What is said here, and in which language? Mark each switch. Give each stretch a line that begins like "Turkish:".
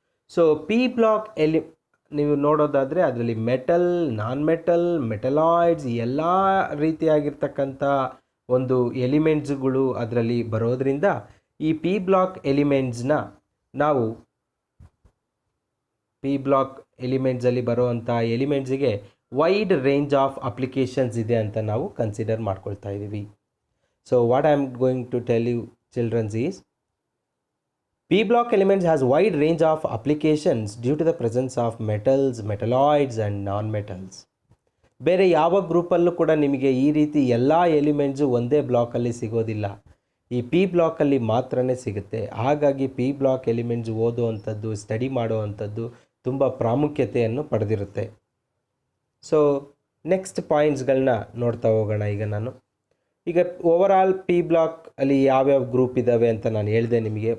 Kannada: So P block ನೀವು ನೋಡೋದಾದರೆ ಅದರಲ್ಲಿ ಮೆಟಲ್, ನಾನ್ ಮೆಟಲ್, ಮೆಟಲಾಯ್ಡ್ಸ್ ಎಲ್ಲ ರೀತಿಯಾಗಿರ್ತಕ್ಕಂಥ ಒಂದು ಎಲಿಮೆಂಟ್ಸ್ಗಳು ಅದರಲ್ಲಿ ಬರೋದರಿಂದ ಈ ಪಿ ಬ್ಲಾಕ್ ಎಲಿಮೆಂಟ್ಸ್ನ ನಾವು ಪಿ ಬ್ಲಾಕ್ ಎಲಿಮೆಂಟ್ಸಲ್ಲಿ ಬರುವಂಥ ಎಲಿಮೆಂಟ್ಸಿಗೆ ವೈಡ್ ರೇಂಜ್ ಆಫ್ ಅಪ್ಲಿಕೇಶನ್ಸ್ ಇದೆ ಅಂತ ನಾವು ಕನ್ಸಿಡರ್ ಮಾಡ್ಕೊಳ್ತಾ ಇದ್ದೀವಿ.
English: So what I am going to tell you childrens is, P block elements has wide range of applications due to the presence of metals, metalloids and non-metals.
Kannada: ಬೇರೆ ಯಾವ ಗ್ರೂಪಲ್ಲೂ ಕೂಡ ನಿಮಗೆ ಈ ರೀತಿ ಎಲ್ಲ ಎಲಿಮೆಂಟ್ಸು ಒಂದೇ ಬ್ಲಾಕಲ್ಲಿ ಸಿಗೋದಿಲ್ಲ, ಈ ಪಿ ಬ್ಲಾಕಲ್ಲಿ ಮಾತ್ರನೇ ಸಿಗುತ್ತೆ. ಹಾಗಾಗಿ ಪಿ ಬ್ಲಾಕ್ ಎಲಿಮೆಂಟ್ಸ್ ಓದುವಂಥದ್ದು, ಸ್ಟಡಿ ಮಾಡುವಂಥದ್ದು ತುಂಬ ಪ್ರಾಮುಖ್ಯತೆಯನ್ನು ಪಡೆದಿರುತ್ತೆ. ಸೊ ನೆಕ್ಸ್ಟ್ ಪಾಯಿಂಟ್ಸ್ಗಳನ್ನ ನೋಡ್ತಾ ಹೋಗೋಣ. ಈಗ ಓವರಾಲ್ ಪಿ ಬ್ಲಾಕ್ ಅಲ್ಲಿ ಯಾವ್ಯಾವ ಗ್ರೂಪ್ ಇದ್ದಾವೆ ಅಂತ ನಾನು ಹೇಳಿದೆ ನಿಮಗೆ.